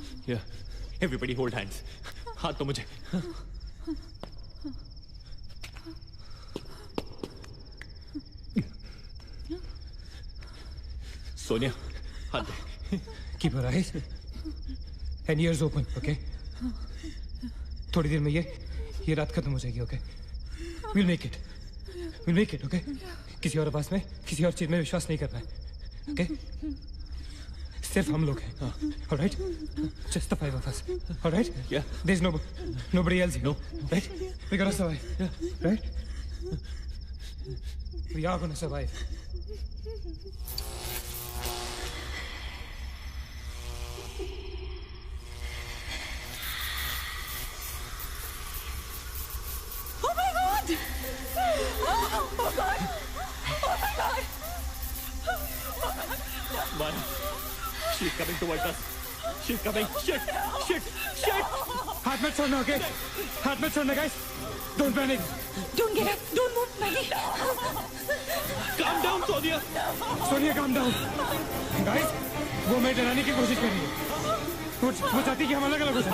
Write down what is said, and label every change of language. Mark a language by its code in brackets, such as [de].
[en] Yeah. Everybody hold hands. [hi] हाथ तो मुझे. सोनिया, हाथ दे. [en] Keep your eyes and ears open, okay? [hi] थोड़ी देर में ये रात खत्म हो जाएगी, okay? [en] We'll make it. We'll make it, okay? [hi] किसी और आवाज में, किसी और चीज में विश्वास नहीं करना है, okay? सिर्फ हम लोग हैं, all right? [en] Just the five of us, all right? Yeah. There's nobody else here, no, right? We're gonna survive, right? We are gonna survive. Oh my God! Oh God! Oh my God! Maya, she's coming towards us. She's coming. Shit! Shit! Shit! [hi] हाथ मत छोड़ना, okay? हाथ मत छोड़ना, guys. [en] Don't panic. Don't get up. Don't move, Maggie. Calm down, Sonia. Sonia, calm down. [hi] Guys, वो मैं डराने की कोशिश कर रही है. वो चाहती कि हम अलग अलग हो जाएं.